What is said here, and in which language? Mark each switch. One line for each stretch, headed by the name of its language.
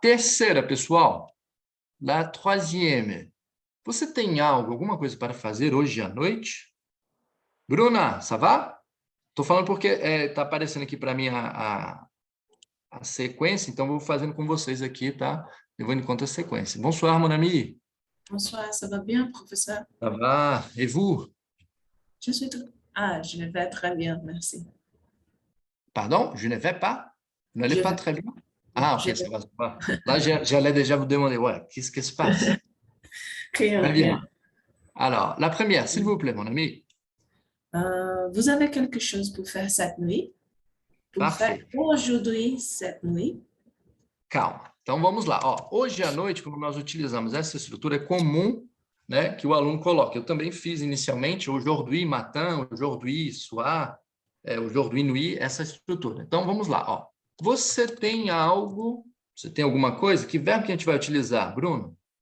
Portuguese: Terceira, pessoal.
French: La troisième.
Portuguese: Você tem algo, alguma coisa para fazer hoje à noite? Bruna,
French: ça va?
Portuguese: Estou falando porque está aparecendo aqui para mim a sequência, então vou fazendo com vocês aqui, tá? Levando em conta a sequência.
French: Bonsoir, mon ami. Bonsoir, ça va bien, professeur? Ça va. Et vous? Je ne vais très bien, merci. Pardon? Je ne vais pas? Vous n'allez pas très bien? Ah, ok, ça va, ça va. Là, j'allais déjà vous demander, ouais, qu'est-ce qui se passe? Rien, Très bien. rien. Alors, la première, s'il vous plaît, mon ami. Vous avez quelque chose pour faire cette nuit? Pour Parfait. faire aujourd'hui, cette nuit?
Portuguese: Calma. Então, vamos lá. Ó, hoje à noite, quando nós utilizamos essa estrutura, é comum, né, que o aluno coloque. Eu também fiz inicialmente
French: aujourd'hui matin, aujourd'hui soir, aujourd'hui nuit,
Portuguese: essa estrutura. Então, vamos lá. Ó. Você tem alguma coisa? Que verbo que a gente vai utilizar, Bruno?